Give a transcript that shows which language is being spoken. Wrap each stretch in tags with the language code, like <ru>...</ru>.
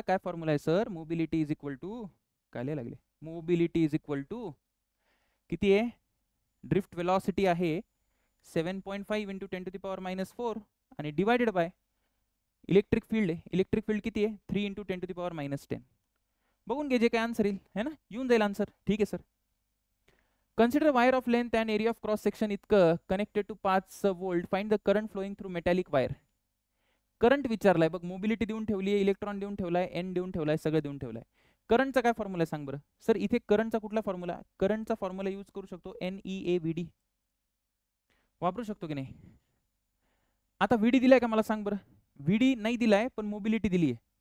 <mr>काय फॉर्म्युला आहे sir, mobility is equal to, काय लिहायला लागले, मोबिलिटी इज इक्वल टू किती आहे, ड्रिफ्ट वेलॉसिटी आहे 7.5 इंटू 10⁻⁻4, आणि डिवायडेड बाय इलेक्ट्रिक फील्ड आहे, इलेक्ट्रिक फील्ड किती आहे 3 इंटू 10⁻10. बघून घे जे काय आन्सर येईल है ना, येऊन जाईल आन्सर. ठीक आहे sir.</mr> <en>Consider wire of length and area of cross section इतकं connected to 5 volt. Find the current flowing through metallic wire.</en> <mr>Current विचारलाय बघ, मोबिलिटी देऊन ठेवली आहे, इलेक्ट्रॉन देऊन ठेवलाय, एन देऊन ठेवलाय, सगळं देऊन ठेवलाय. करंटचा काय फॉर्म्युला आहे सांग बरं सर. इथे करंटचा कुठला फॉर्म्युला, करंटचा फॉर्म्युला यूज करू शकतो, NEAVD वापरू शकतो की नाही. आता व्हीडी दिलाय का मला सांग बरं. व्हीडी नाही दिलाय पण मोबिलिटी दिली आहे.</mr>